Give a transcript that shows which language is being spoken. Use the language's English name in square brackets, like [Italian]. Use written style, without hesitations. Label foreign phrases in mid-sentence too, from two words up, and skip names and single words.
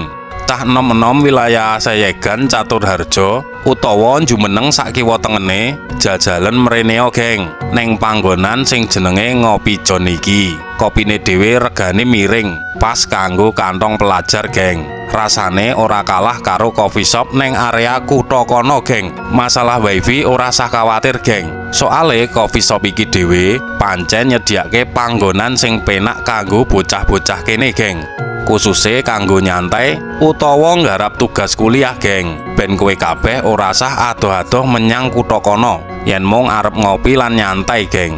[Javanese] Tah enom-enom wilayah Sayegan Caturharja utawa jumeneng sak kiwa tengene jajalan mreneo geng neng panggonan sing jenenge Ngopi Jon iki. Kopine dhewe regane miring, pas kanggo kantong pelajar geng. Rasane ora kalah karo [English] coffee shop [Javanese] neng area kutha kono geng. Masalah wifi ora usah kuwatir geng, soale [English] coffee shop [Javanese] iki dhewe pancen nyediake panggonan sing penak kanggo bocah-bocah kene geng, khususe kanggo nyantai utawa nggarap tugas kuliah geng. Ben kowe kabeh ora usah adoh-adoh menyang kutha kono yen mung arep ngopi lan nyantai geng.